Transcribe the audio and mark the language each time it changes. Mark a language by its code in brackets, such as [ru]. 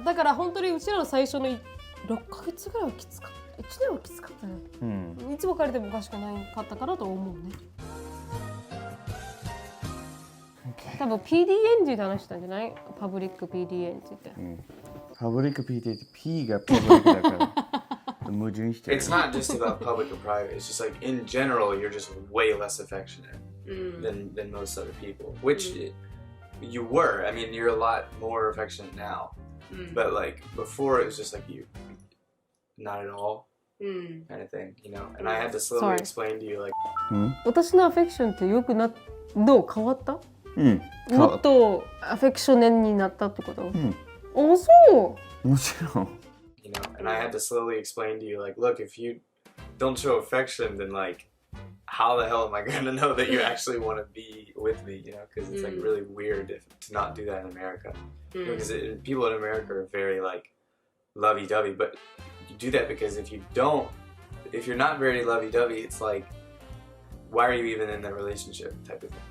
[ja] だから本当にうちらの最初の6ヶ月ぐらいはきつかった。1年はきつかったね。いつ別れてもおかしくないかったかなと思うね。多分 PDN って話したんじゃない？パブリック PDN って。パブリック PDN って P がパブリックだから。矛盾してる。 [en] It's not just about public or private. It's just like in general, you're just way less affectionate than most other people. Which you were. I mean, you're a lot more affectionate now. But like before, it was just like you, not at all, kind of thing, you know. And I had to slowly explain to you, like. [ja] 私のアフェクションってよくなどう変わった？もっとアフェクションになったってこと？あ、そう。もちろん。 [en] You know, and I had to slowly explain to you, like, look, if you don't show affection, then like, how the hell am I gonna know that you actually want to be with me? You know, because it's like really weird to not do that in America. Because people in America are very like lovey-dovey, but you do that because if you're not very lovey-dovey, it's like, why are you even in that relationship type of thing?